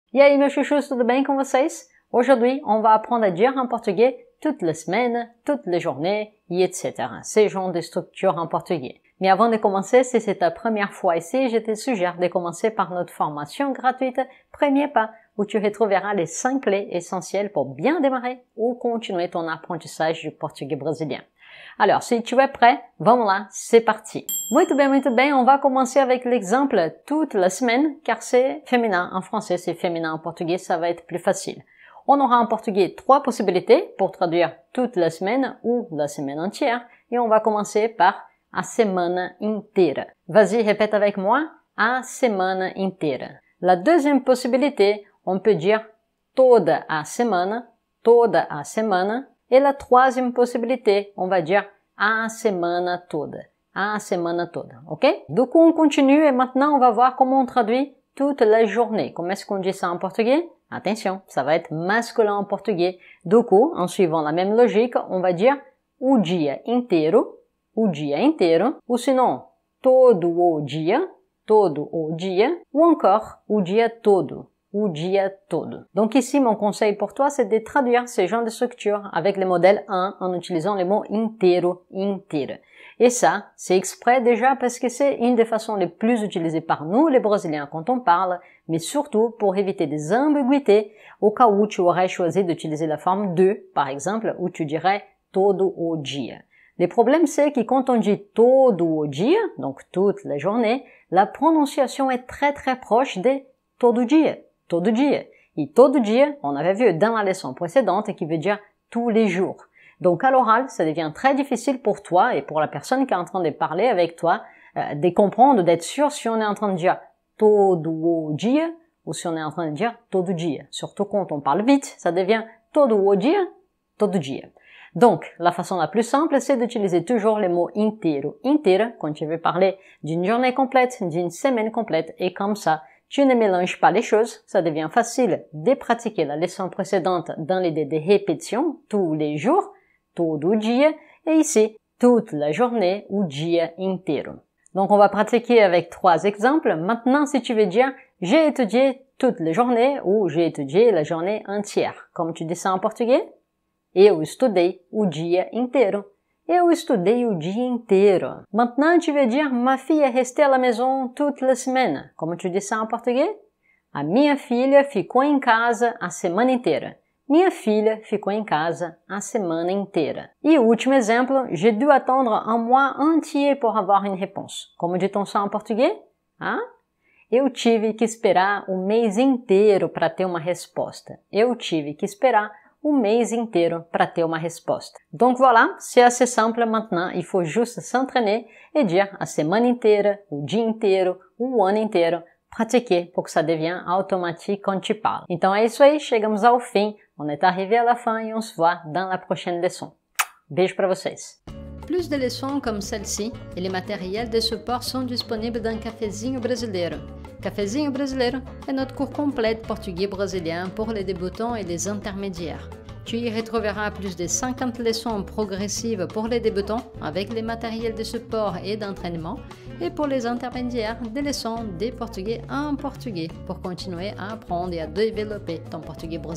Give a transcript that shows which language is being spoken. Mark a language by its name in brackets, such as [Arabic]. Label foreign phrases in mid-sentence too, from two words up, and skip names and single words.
[Portuguese] E aí, meus chuchus, tudo bem com vocês? [French] Aujourd'hui, on va apprendre à dire en portugais toutes les semaines, toutes les journées, et etc. Ces genres de structures en portugais. Mais avant de commencer, si c'est ta première fois ici, je te suggère de commencer par notre formation gratuite Premier Pas, où tu retrouveras les 5 clés essentielles pour bien démarrer ou continuer ton apprentissage du portugais brésilien. Alors, si tu es prêt, [Portuguese] vamos lá, [French] c'est parti. [Portuguese] Muito bem, [French] on va commencer avec l'exemple toute la semaine, car c'est féminin en français, c'est féminin en portugais, ça va être plus facile. On aura en portugais 3 possibilités pour traduire toute la semaine ou la semaine entière, et on va commencer par [Portuguese] a semana inteira. [French] Vas-y, répète avec moi, [Portuguese] a semana inteira. [French] La deuxième possibilité, on peut dire [Portuguese] toda a semana, [French] et la troisième possibilité, on va dire [Portuguese] a semana toda, [French] ok? Du coup, on continue et maintenant, on va voir comment on traduit toute la journée. Comment est-ce qu'on dit ça en portugais? Attention, ça va être masculin en portugais. Du coup, en suivant la même logique, on va dire [Portuguese] o dia inteiro, [French] ou sinon [Portuguese] todo o dia, [French] ou encore [Portuguese] o dia todo. [French] Donc ici, mon conseil pour toi, c'est de traduire ces genres de structures avec le modèle 1 en utilisant le mot [Portuguese] inteiro, inteira. [French] Et ça, c'est exprès déjà parce que c'est une des façons les plus utilisées par nous, les Brésiliens, quand on parle, mais surtout pour éviter des ambiguïtés au cas où tu aurais choisi d'utiliser la forme de, par exemple, où tu dirais [Portuguese] todo o dia. [French] Le problème, c'est que quand on dit [Portuguese] todo o dia, [French] donc toute la journée, la prononciation est très proche de [Portuguese] todo dia. [French] Et [Portuguese] todo dia, [French] on avait vu dans la leçon précédente, qui veut dire tous les jours. Donc à l'oral, ça devient très difficile pour toi et pour la personne qui est en train de parler avec toi, de comprendre, d'être sûr si on est en train de dire [Portuguese] todo o dia [French] ou si on est en train de dire [Portuguese] todo dia. [French] Surtout quand on parle vite, ça devient [Portuguese] todo o dia, todo dia. [French] Donc, la façon la plus simple, c'est d'utiliser toujours le mot [Portuguese] inteiro, inteira, [French] quand tu veux parler d'une journée complète, d'une semaine complète, et comme ça, tu ne mélanges pas les choses, ça devient facile de pratiquer la leçon précédente dans l'idée de répétition, tous les jours, [Portuguese] todo dia, [French] et ici, toute la journée ou [Portuguese] dia inteiro. [French] Donc, on va pratiquer avec 3 exemples. Maintenant, si tu veux dire, j'ai étudié toute la journée ou j'ai étudié la journée entière. Comme tu dis ça en portugais? [Portuguese] Eu estudei o dia inteiro. [French] Maintenant, tu veux dire, ma fille est restée à la maison toute la semaine. Como tu dis ça en português? [Portuguese] A minha filha ficou em casa a semana inteira. Minha filha ficou em casa a semana inteira. E o último exemplo, [French] j'ai dû attendre un mois entier pour avoir une réponse. Como dit-on ça en português? Ah? [Portuguese] Eu tive que esperar o mês inteiro para ter uma resposta. O mês inteiro para ter uma resposta. [French] Donc voilà, c'est assez simple maintenant, il faut juste s'entraîner et dire [Portuguese] a semana inteira, o dia inteiro, o ano inteiro, [French] pratiquer pour que ça devienne automatique quand tu parles. [Portuguese] Então é isso aí, chegamos ao fim, [French] on est arrivé à la fin et on se voit dans la prochaine leçon. [Portuguese] Beijo para vocês. [French] Plus de leçons comme celle-ci et les matériels de support sont disponibles dans Cafezinho Brasileiro. Cafezinho Brasileiro est notre cours complet de portugais brésilien pour les débutants et les intermédiaires. Tu y retrouveras plus de 50 leçons progressives pour les débutants avec les matériels de support et d'entraînement et pour les intermédiaires des leçons de portugais en portugais pour continuer à apprendre et à développer ton portugais brésilien.